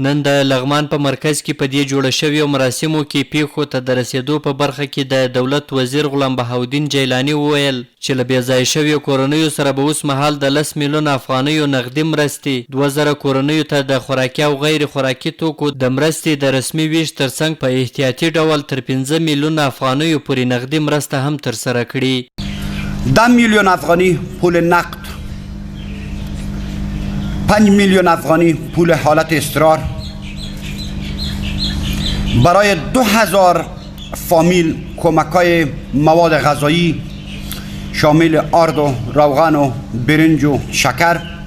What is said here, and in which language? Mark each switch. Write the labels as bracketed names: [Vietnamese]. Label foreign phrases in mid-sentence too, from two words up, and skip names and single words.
[Pashto] نن د لغمان په مرکز کې په دې جوړه شویو مراسمو کې پیښو ته د رسیدو په برخه کې د دولت وزیر غلام بهاودین جیلاني وویل چې له بېځایه شویو کورنیو سره به اوس مهال د 10 میلیون افغانیو نغدي مرستې 2000 کورنیو ته د خوراکي او غیر خوراکي توکو د مرستې د رسمي ویش ترڅنګ په احتیاطي ډول تر 15 میلیون افغانیو پورې نغدي مرسته هم ترسره کړي. [Persian] 10 میلیون افغانی پول نقد، 5 میلیون افغانی پول حالت اضطرار، برای 2000 فامیل کمک‌های مواد غذایی شامل آرد و روغن و برنج و شکر،